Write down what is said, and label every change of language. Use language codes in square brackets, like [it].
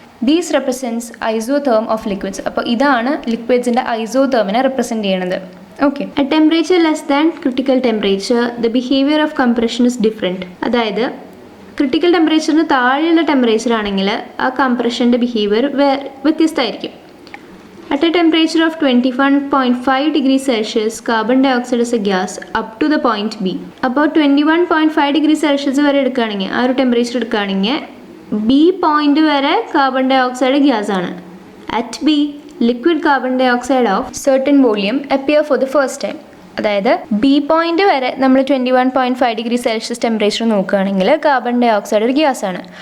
[en] These represents isotherm of liquids. [ml] അപ്പോൾ ഇതാണ് ലിക്വിഡ്സിൻ്റെ ഐസോതേമിനെ represent ചെയ്യണത്. Okay. [en] At temperature less than critical temperature the behaviour of compression is different. [ml] അതായത് critical ടെമ്പറേച്ചറിന് താഴെയുള്ള temperature ആണെങ്കിൽ ആ കംപ്രഷൻ്റെ ബിഹേവിയർ വ്യത്യസ്തമായിരിക്കും. [en] At a temperature of 21.5 degrees Celsius, carbon dioxide is a gas up to the point B. [ml] അപ്പോൾ 21.5 degree Celsius വരെ എടുക്കുകയാണെങ്കിൽ, ആ ഒരു ടെമ്പറേച്ചർ എടുക്കുകയാണെങ്കിൽ B പോയിന്റ് വരെ കാർബൺ ഡൈ ഓക്സൈഡ് ഗ്യാസ് ആണ്. [en] At B, liquid carbon dioxide of certain volume appear for the first time. [ml] അതായത് B point വരെ നമ്മൾ 21.5 ഡിഗ്രി സെൽഷ്യസ് ടെമ്പറേച്ചർ നോക്കുകയാണെങ്കിൽ കാർബൺ ഡൈ ഓക്സൈഡ് ഒരു ഗ്യാസ് ആണ്.